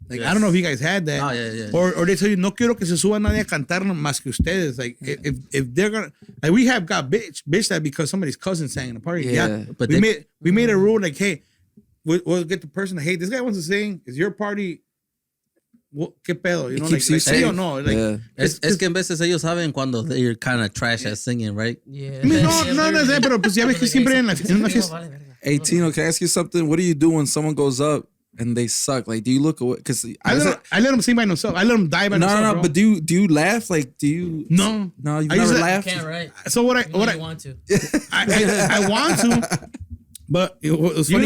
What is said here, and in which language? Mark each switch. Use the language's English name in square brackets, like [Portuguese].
[English] Like, I don't know if you guys had that. Oh, yeah. Or they tell you, [Spanish] no quiero que se suba nadie a cantar más que ustedes. [English] Like, if they're gonna, like, we have got bitch that because somebody's cousin sang in a party. Yeah. But we made a rule, like, hey, we'll get the person, hey, this guy wants to sing. It's your party. [Spanish] ¿Qué pedo? [English] You know, like [Spanish] sí o no. [English] Like, [Spanish] es que en veces ellos saben cuando [English] they're kind of trash at singing, right? Yeah. I mean, [Spanish] no sé, pero pues ya ves que siempre en una fiesta. [English] Hey, Tino, can I ask you something? What do you do when someone goes up and they suck? Like, do you look away? Because I let them sing by themselves. I let them die by themselves. No, but do you laugh? Like, do you? No, you've never laughed. You can't, right? So what I want to. I want to. But it was funny.